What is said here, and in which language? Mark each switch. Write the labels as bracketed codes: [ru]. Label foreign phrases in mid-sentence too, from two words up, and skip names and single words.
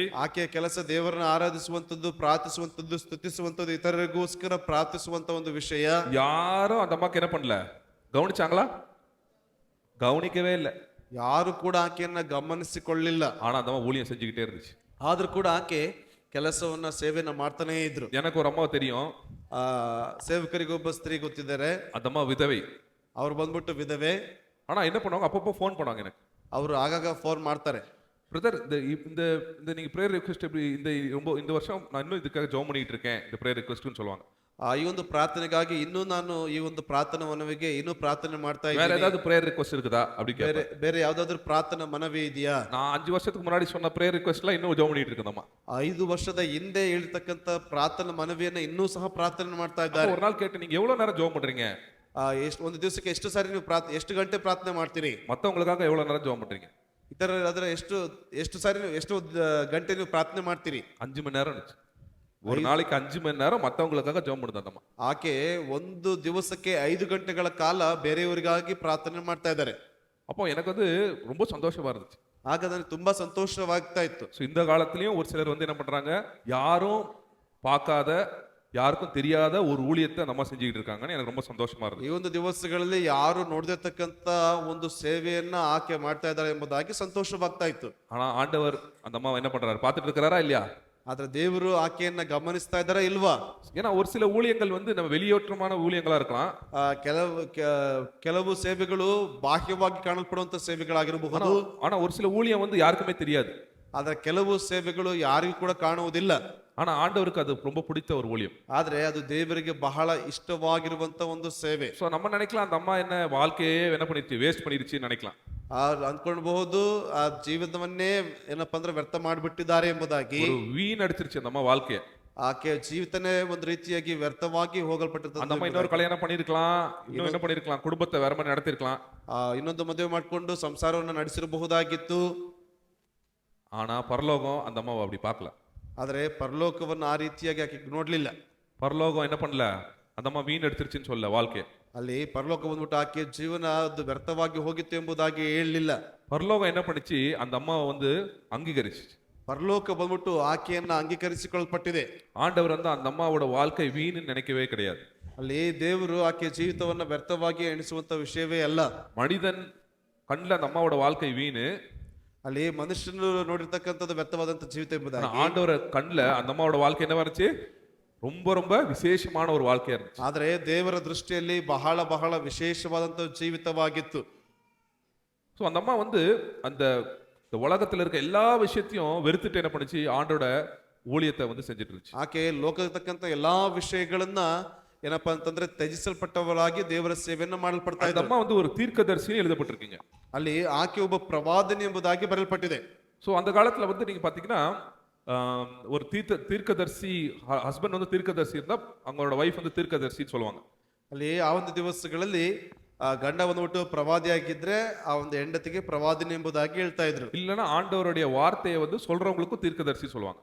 [kn] ಆಕೆಯ ಕೆಲಸ ದೇವರನ್ನ ಆರಾಧಿಸುವಂತದ್ದು, ಪ್ರಾರ್ಥಿಸುವಂತದ್ದು, ಸ್ತುತಿಸುವಂತದ್ದು, ಇತರರಿಗೋಸ್ಕರ ಪ್ರಾರ್ಥಿಸುವಂತ ಒಂದು ವಿಷಯ. [ta] யாரும் அந்த அம்மாக்கு என்ன பண்ணல, கவனிச்சாங்களா? கவனிக்கவே இல்லை. [kn] ಯಾರು ಕೂಡ ಆಕೆಯನ್ನ ಗಮನಿಸಿಕೊಳ್ಳಿಲ್ಲ. [ta] ஆனா அந்த அம்மா ஊழியம் செஞ்சுக்கிட்டே இருந்துச்சு. [kn] ಆದ್ರೂ ಕೂಡ ಆಕೆ ಕೆಲಸವನ್ನ ಸೇವೆಯನ್ನ ಮಾಡ್ತಾನೇ ಇದ್ರು. [ta] எனக்கு ஒரு அம்மாவை தெரியும். [kn] ಆ ಸೇವಕರಿಗೊಬ್ಬ ಸ್ತ್ರೀ ಗೊತ್ತಿದ್ದಾರೆ. [ta] அந்த அம்மா விதவை. [kn] ಅವ್ರು ಬಂದ್ಬಿಟ್ಟು ವಿಧವೆ. [ta] ஆனா என்ன பண்ணுவாங்க, அப்பப்போ ஃபோன் பண்ணுவாங்க எனக்கு. [kn] ಅವರು ಆಗಾಗ ಫೋನ್ ಮಾಡ್ತಾರೆ. [ta] பிரதர், இந்த இந்த நீங்க [en] prayer request [ta] எப்படி இந்த வருஷம் நான் இன்னும் இதுக்காக ஜெபம் பண்ணிட்டு இருக்கேன், இந்த [en] prayer requestனு [ta] சொல்லுவாங்க. [kn] ಈ ಒಂದು ಪ್ರಾರ್ಥನೆಗಾಗಿ ಇನ್ನೂ ನಾನು ಈ ಒಂದು ಪ್ರಾರ್ಥನಾ ಮನವಿಗೆ ಇನ್ನೂ ಪ್ರಾರ್ಥನೆ ಮಾಡ್ತಾ [ta] வேற [kn] ಇದ್ದೀನಿ. [ta] ஏதாவது [en] prayer request [ta] இருக்குதா அப்படி [kn] ಬೇರೆ [ta] கேட்பேன். [kn] ಬೇರೆ ಯಾವ್ದಾದ್ರು ಪ್ರಾರ್ಥನಾ ಮನವಿ ಇದೆಯಾ? [ta] நான் 5 வருஷத்துக்கு முன்னாடி சொன்ன [en] prayer requestலாம் [ta] இன்னும் ஜெபம் பண்ணிட்டு இருக்கேன். [kn] 5 ವರ್ಷದ ಹಿಂದೆ ಹೇಳ್ತಕ್ಕಂತ ಪ್ರಾರ್ಥನಾ ಮನವಿಯನ್ನ ಇನ್ನೂ ಸಹ ಪ್ರಾರ್ಥನೆ ಮಾಡ್ತಾ [ta] அப்போ [kn] ಇದ್ದಾರೆ. [ta] ஒரு நாள் கேட்டு, நீங்க எவ்வளவு நேரம் ஜெபம் பண்றீங்க? [kn] ಎಷ್ಟು ಒಂದು ದಿವಸಕ್ಕೆ ಎಷ್ಟು ಸಾರಿ ನೀವು ಎಷ್ಟು ಗಂಟೆ ಪ್ರಾರ್ಥನೆ ಮಾಡ್ತೀರಿ? [ta] மத்தவங்களுக்காக எவ்வளவு நேரம் ஜெபம் பண்றீங்க? [kn] ಇತರ ಅದರ ಎಷ್ಟು ಸಾರಿ ನೀವು ಎಷ್ಟು ಗಂಟೆ ನೀವು ಪ್ರಾರ್ಥನೆ ಮಾಡ್ತೀರಿ? [ta] 5 மணி நேரம் இருந்துச்சு. ஒரு நாளைக்கு 5 மணி நேரம் மத்தவங்களுக்காக ஜெபம் பண்ணுது அந்த அம்மா. [kn] ಆಕೆ ಒಂದು ದಿವಸಕ್ಕೆ 5 ಗಂಟೆಗಳ ಕಾಲ ಬೇರೆಯವರಿಗಾಗಿ ಪ್ರಾರ್ಥನೆ ಮಾಡ್ತಾ ಇದ್ದಾರೆ. [ta] அப்போ எனக்கு வந்து ரொம்ப சந்தோஷமா இருந்துச்சு. [kn] ಆಗ ನನಗೆ ತುಂಬಾ ಸಂತೋಷವಾಗ್ತಾ ಇತ್ತು. [ta] ஸோ இந்த காலத்துலயும் ஒரு சிலர் வந்து என்ன பண்றாங்க, யாரும் பார்க்காத, யாருக்கும் தெரியாத ஒரு ஊழியத்தை நம்ம செஞ்சுக்கிட்டு இருக்காங்கன்னு எனக்கு ரொம்ப சந்தோஷமா [kn] ಈ [ta] இருந்துச்சு. [kn] ಒಂದು ದಿವಸಗಳಲ್ಲಿ ಯಾರು ನೋಡದಿರ್ತಕ್ಕಂತ ಒಂದು ಸೇವೆಯನ್ನ ಆಕೆ ಮಾಡ್ತಾ ಇದ್ದಾರೆ ಎಂಬುದಾಗಿ ಸಂತೋಷವಾಗ್ತಾ ಇತ್ತು. [ta] ஆனா ஆண்டவர் அந்த அம்மா என்ன பண்றாரு, பார்த்துட்டு இருக்கிறாரா இல்லையா? [kn] ಆದ್ರೆ ದೇವರು ಆಕೆಯನ್ನ ಗಮನಿಸ್ತಾ ಇದ್ದಾರಾ ಇಲ್ವಾ? [ta] ஏன்னா ஒரு சில ஊழியங்கள் வந்து நம்ம வெளியேற்றமான ஊழியங்களா இருக்கலாம். [kn] ಕೆಲವು ಸೇವೆಗಳು ಬಾಹ್ಯವಾಗಿ ಕಾಣಲ್ಪಡುವಂತ ಸೇವೆಗಳಾಗಿರಬಹುದು. [ta] ஆனா ஒரு சில ஊழியம் வந்து யாருக்குமே தெரியாது. [kn] ಆದ್ರೆ ಕೆಲವು ಸೇವೆಗಳು ಯಾರಿಗೂ ಕೂಡ ಕಾಣುವುದಿಲ್ಲ. [ta] ஆனா ஆண்டவருக்கு அது ரொம்ப பிடித்த ஒரு ஊழியம். [kn] ಆದ್ರೆ ಅದು ದೇವರಿಗೆ ಬಹಳ ಇಷ್ಟವಾಗಿರುವಂತ ಒಂದು ಸೇವೆ. [ta] ஸோ நம்ம நினைக்கலாம், அந்த அம்மா என்ன வாழ்க்கையே என்ன பண்ணிருச்சு, வேஸ்ட் பண்ணிருச்சுன்னு நினைக்கலாம். [kn] ಅಂದ್ಕೊಳ್ಬಹುದು ಆ ಜೀವಿತವನ್ನೇ ಏನಪ್ಪಾ ಅಂದ್ರೆ ವ್ಯರ್ಥ ಮಾಡಿಬಿಟ್ಟಿದ್ದಾರೆ ಎಂಬುದಾಗಿ. [ta] ஒரு வீண் அடிச்சிருச்சு அந்த அம்மா வாழ்க்கைய. [kn] ಆಕೆ ಜೀವಿತನೇ ಒಂದು ರೀತಿಯಾಗಿ ವ್ಯರ್ಥವಾಗಿ [ta] அந்த [kn] ಹೋಗಲ್ಪಟ್ಟಿರ್ತದೆ. [ta] அம்மா இன்னொரு கல்யாணம் பண்ணிருக்கலாம், இன்னும் என்ன பண்ணிருக்கலாம், குடும்பத்தை வேற மாதிரி நடத்திருக்கலாம். [kn] ಇನ್ನೊಂದು ಮದುವೆ ಮಾಡಿಕೊಂಡು ಸಂಸಾರವನ್ನು ನಡೆಸಿರಬಹುದಾಗಿತ್ತು. [ta] ஆனா பரலோகம் அந்த அம்மாவை அப்படி பார்க்கல. [kn] ಆದ್ರೆ ಪರಲೋಕವನ್ನು ಆ ರೀತಿಯಾಗಿ ಆಕೆ ನೋಡ್ಲಿಲ್ಲ. [ta] பரலோகம் என்ன பண்ணல, அந்த அம்மா வீண் அடிச்சிருச்சுன்னு சொல்ல வாழ்க்கைய. [kn] ಅಲ್ಲಿ ಪರಲೋಕ ಬಂದ್ಬಿಟ್ಟು ಆಕೆ ಜೀವನ ಅದು ವ್ಯರ್ಥವಾಗಿ ಹೋಗಿತ್ತು ಎಂಬುದಾಗಿ ಹೇಳಲಿಲ್ಲ. [ta] பரலோகம் என்ன பண்ணுச்சு, அந்த அம்மாவை வந்து அங்கீகரிச்சு. [kn] ಪರಲೋಕ ಬಂದ್ಬಿಟ್ಟು ಆಕೆಯನ್ನ ಅಂಗೀಕರಿಸಿಕೊಳ್ಳಲ್ಪಟ್ಟಿದೆ. [ta] ஆண்டவர் வந்து அந்த அம்மாவோட வாழ்க்கை வீணுன்னு நினைக்கவே கிடையாது. [kn] ಅಲ್ಲಿ ದೇವರು ಆಕೆ ಜೀವಿತವನ್ನ ವ್ಯರ್ಥವಾಗಿ ಎಣಿಸುವಂತ ವಿಷಯವೇ ಅಲ್ಲ. [ta] மனிதன் கண்ணில் அந்த அம்மாவோட வாழ்க்கை வீணு, [kn] ಅಲ್ಲಿ ಮನುಷ್ಯನು ನೋಡಿರ್ತಕ್ಕಂಥದ್ದು ವ್ಯರ್ಥವಾದಂತ ಜೀವಿತ ಎಂಬುದಾಗಿ. [ta] ஆண்டவர் கண்ணில் அந்த அம்மாவோட வாழ்க்கை என்ன இருந்துச்சு, ரொம்ப ரொம்ப விசேஷமான ஒரு வாழ்க்கையா இருந்துச்சு. [kn] ಆದ್ರೆ ದೇವರ ದೃಷ್ಟಿಯಲ್ಲಿ ಬಹಳ ಬಹಳ ವಿಶೇಷವಾದಂತ ಜೀವಿತವಾಗಿತ್ತು. [ta] ஸோ அந்த அம்மா வந்து அந்த உலகத்துல இருக்க எல்லா விஷயத்தையும் வெறுத்துட்டு என்ன பண்ணுச்சு, ஆண்டோட ஊழியத்தை வந்து செஞ்சுட்டு இருந்துச்சு. [kn] ಆಕೆ ಲೋಕದಕ್ಕಂತ ಎಲ್ಲಾ ವಿಷಯಗಳನ್ನ ಏನಪ್ಪಾ ಅಂತಂದ್ರೆ ತ್ಯಜಿಸಲ್ಪಟ್ಟವರಾಗಿ ದೇವರ ಸೇವೆಯನ್ನ ಮಾಡಲ್ಪಡ್ತಾ [ta] அந்த [kn] ಇದ್ದಾರೆ. [ta] அம்மா வந்து ஒரு தீர்க்கதரிசின்னு எழுதப்பட்டிருக்கீங்க. [kn] ಅಲ್ಲಿ ಆಕೆ ಒಬ್ಬ ಪ್ರವಾದನೆ ಎಂಬುದಾಗಿ ಬರೆಯಲ್ಪಟ್ಟಿದೆ. [ta] ஸோ அந்த காலத்துல வந்து நீங்க பாத்தீங்கன்னா ஒரு தீர்க்கதரிசி ஹஸ்பண்ட் வந்து தீர்க்கதரிசி இருந்தா அவங்களோட வைஃப் வந்து தீர்க்கதரிசின்னு சொல்லுவாங்க. [kn] ಅಲ್ಲಿ ಆ ಒಂದು ದಿವಸಗಳಲ್ಲಿ ಗಂಡ ಬಂದ್ಬಿಟ್ಟು ಪ್ರವಾದಿಯಾಗಿದ್ರೆ ಆ ಒಂದು ಹೆಂಡತಿಗೆ ಪ್ರವಾದಿನಿ ಎಂಬುದಾಗಿ ಹೇಳ್ತಾ ಇದ್ರು. [ta] இல்லைன்னா ஆண்டவருடைய வார்த்தையை வந்து சொல்றவங்களுக்கும் தீர்க்கதரிசி சொல்லுவாங்க.